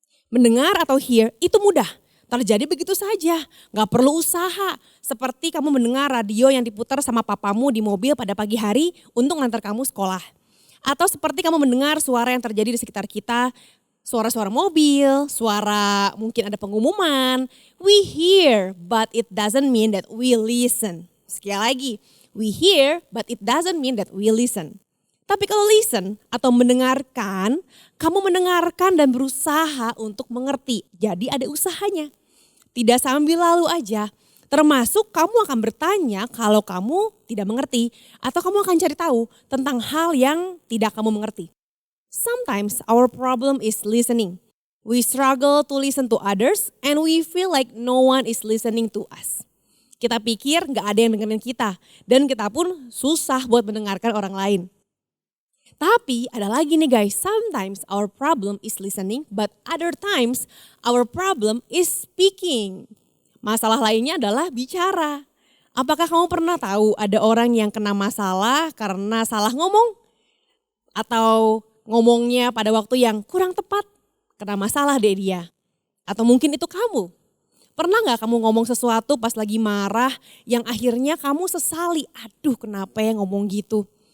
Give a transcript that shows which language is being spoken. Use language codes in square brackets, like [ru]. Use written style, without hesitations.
[id] Mendengar atau hear itu mudah, terjadi begitu saja, gak perlu usaha. Seperti kamu mendengar radio yang diputar sama papamu di mobil pada pagi hari untuk ngantar kamu sekolah. Atau seperti kamu mendengar suara yang terjadi di sekitar kita, suara-suara mobil, suara mungkin ada pengumuman. [en] We hear but it doesn't mean that we listen. [id] Sekali lagi, [en] we hear but it doesn't mean that we listen. [id] Tapi kalau listen atau mendengarkan, kamu mendengarkan dan berusaha untuk mengerti. Jadi ada usahanya. Tidak sambil lalu aja. Termasuk kamu akan bertanya kalau kamu tidak mengerti. Atau kamu akan cari tahu tentang hal yang tidak kamu mengerti. [en] Sometimes our problem is listening. We struggle to listen to others and we feel like no one is listening to us. [id] Kita pikir gak ada yang dengerin kita dan kita pun susah buat mendengarkan orang lain. Tapi ada lagi nih guys, [en] sometimes our problem is listening but other times our problem is speaking. [id] Masalah lainnya adalah bicara. Apakah kamu pernah tahu ada orang yang kena masalah karena salah ngomong? Atau ngomongnya pada waktu yang kurang tepat, kena masalah deh dia. Atau mungkin itu kamu. Pernah gak kamu ngomong sesuatu pas lagi marah yang akhirnya kamu sesali, aduh kenapa ya ngomong gitu.